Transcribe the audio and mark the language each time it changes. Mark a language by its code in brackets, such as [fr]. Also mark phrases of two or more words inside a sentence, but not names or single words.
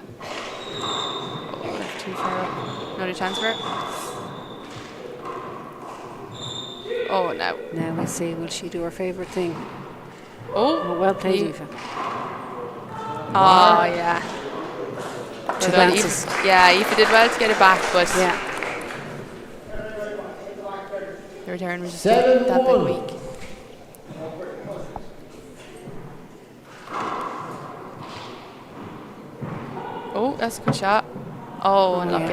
[en] Oh, left too far up. Another chance for her. Oh, no. Now we'll see, will she do her favourite thing? Oh, Well played, Aoife. Aoife. Oh, yeah. Two Well done, bounces. Aoife. Yeah, Aoife did well to get it back, but Yeah. the return was just 7-1. that bit weak. Oh, that's a good shot. Oh, unlucky.